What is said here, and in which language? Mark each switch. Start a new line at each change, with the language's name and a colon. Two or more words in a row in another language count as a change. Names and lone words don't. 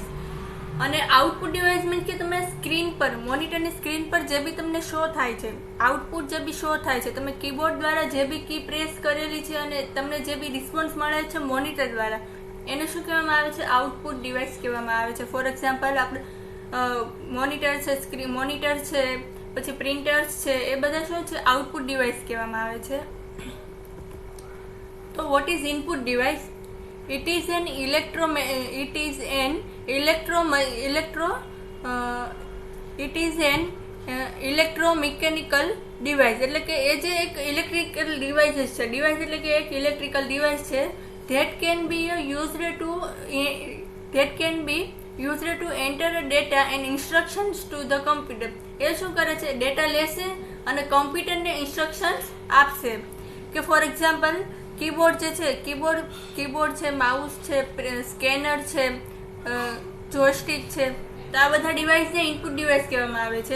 Gujarati: અને
English: output device means
Gujarati: કે તમે સ્ક્રીન પર, મોનિટરની સ્ક્રીન પર જે બી તમને શો થાય છે, આઉટપુટ જે બી શો થાય છે, તમે કીબોર્ડ દ્વારા જે બી
English: key press
Gujarati: કરેલી છે અને તમને જે બી રિસ્પોન્સ મળે છે મોનિટર દ્વારા, એને શું કહેવામાં આવે છે?
English: output device
Gujarati: કહેવામાં આવે છે।
English: for example
Gujarati: આપણે મોનિટર છે, પછી પ્રિન્ટર્સ છે, એ બધા શું છે?
English: output device
Gujarati: કહેવામાં આવે છે। તો
English: what is input device? It is an electromechanical device।
Gujarati: એટલે કે એ જે એક
English: electrical device
Gujarati: છે, ડિવાઇસ એટલે કે એક
English: electrical device
Gujarati: છે
English: that can be used to enter data and instructions to the computer।
Gujarati: એ શું કરે છે? ડેટા લેશે અને કોમ્પ્યુટરને ઇન્સ્ટ્રક્શન્સ આપશે। કે
English: for example
Gujarati: કીબોર્ડ જે છે, કીબોર્ડ છે, માઉસ છે, સ્કેનર છે, જોયસ્ટિક છે, તો આ બધા ડિવાઇસને
English: input device
Gujarati: કહેવામાં આવે છે।